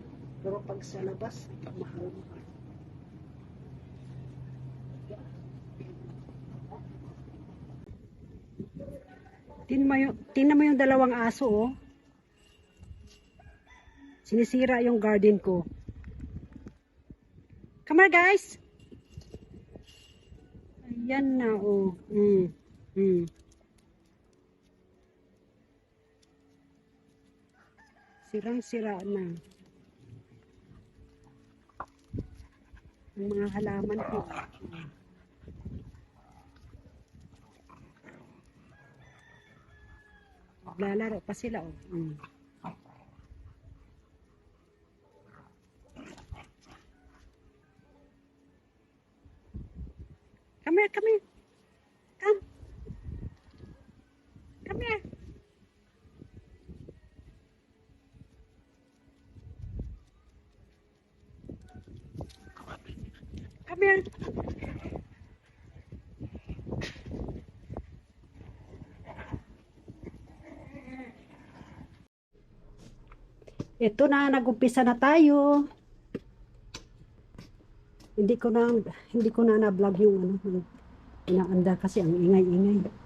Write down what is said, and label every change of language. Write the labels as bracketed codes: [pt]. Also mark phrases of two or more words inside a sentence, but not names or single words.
[tl] Pero pag sa labas, mahal-mahal. Tingnan mo yung dalawang aso, oh. Sinisira yung garden ko. [en] Come here, [tl] guys! Ayan na, oh. Sirang-sira na. Ang mga halaman ko. Maglalaro pa sila, oh. [en] Come here, come here. Come. Come here. Come here. [tl] Ito na, nag-umpisa na tayo. Hindi ko na na-vlog yung ano, inaanda kasi ang ingay-ingay.